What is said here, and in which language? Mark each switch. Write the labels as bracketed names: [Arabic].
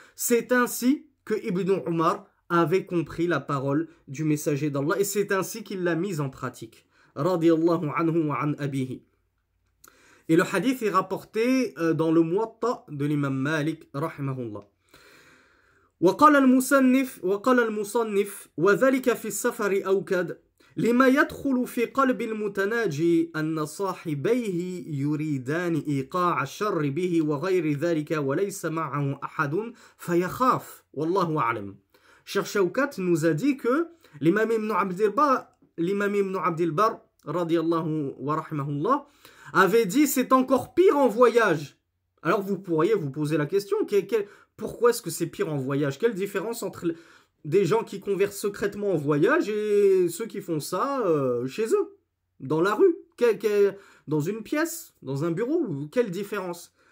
[French] C'est ainsi que Ibn Omar avait compris la parole du messager d'Allah et c'est ainsi qu'il l'a mise en pratique. Radiyallahu anhu wa an abihi. Et le hadith est rapporté dans le Muwatta de l'imam Malik rahimahullah. [Arabic] وقال المصنف وذلك في السفر أوكد لما يدخل في قلب المتناجي أن صاحبيه يريدان إيقاع الشر به وغير ذلك وليس معه أحد فيخاف والله أعلم. [French] Cheikh Shawkat nous a dit que l'imam Ibn Abd al-Barr radiyallahu wa rahimahullah avait dit c'est encore pire en voyage. Alors vous pourriez vous poser la question, pourquoi est-ce que c'est pire en voyage? Quelle différence entre des gens qui conversent secrètement en voyage et ceux qui font ça chez eux, dans la rue, dans une pièce, dans un bureau? Quelle différence?